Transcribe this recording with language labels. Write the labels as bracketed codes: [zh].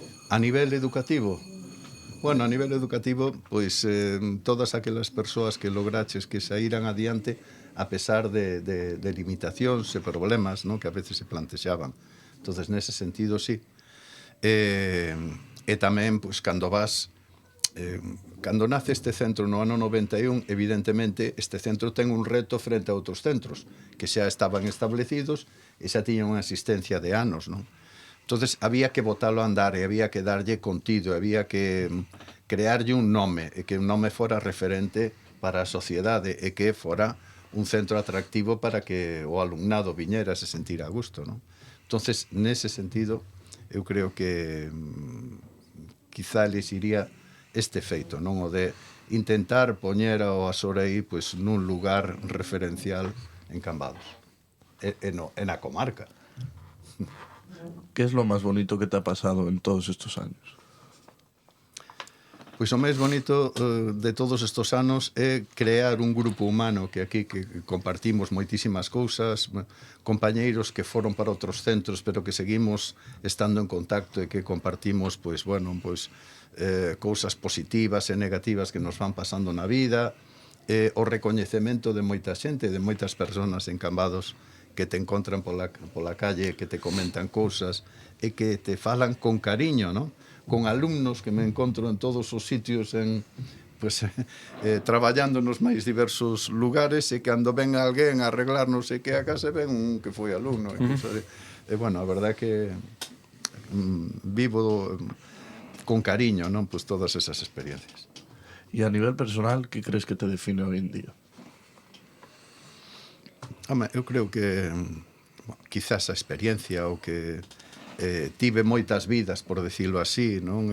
[gl] A nivel educativo, bueno, a nivel educativo, pois todas aquelas persoas que lograches que saíran adiante a pesar de limitacións e problemas, non, que a veces se plantexaban. Entonces, nese sentido, sí. E tamén, pois, cando vas... cando nace este centro no ano 91, evidentemente, este centro ten un reto frente a outros centros que xa estaban establecidos e xa tiñan unha existencia de anos, non? Entonces, había que botalo a andar e había que darlle contido, había que crearlle un nome e que un nome fora referente para a sociedade e que fora un centro atractivo para que o alumnado viñera se sentir a gusto, non? Entonces, nese sentido, eu creo que quizá les iría este feito, non, o de intentar poñer ao Asorei pois, nun lugar referencial en Cambados e na comarca. [es] ¿Qué es lo más bonito que te ha pasado en todos estos años? [gl] Pois o máis bonito de todos estos anos é crear un grupo humano que aquí que compartimos moitísimas cousas, compañeiros que foron para outros centros pero que seguimos estando en contacto e que compartimos pois, bueno, pois, cousas positivas e negativas que nos van pasando na vida, o recoñecemento de moita xente, de moitas persoas en Cambados que te encontran pola calle, que te comentan cousas e que te falan con cariño, non? Con alumnos que me encontro en todos os sitios pues, traballando nos máis diversos lugares e cando ven alguén a arreglar non sei que a casa ven un que foi alumno. E bueno, a verdad que vivo con cariño, non? Pues todas esas experiencias. [es] Y a nivel personal, ¿qué crees que te define hoy en día? [gl] Eu creo que quizás a experiencia o que tive moitas vidas, [es] por decirlo así, [gl] non?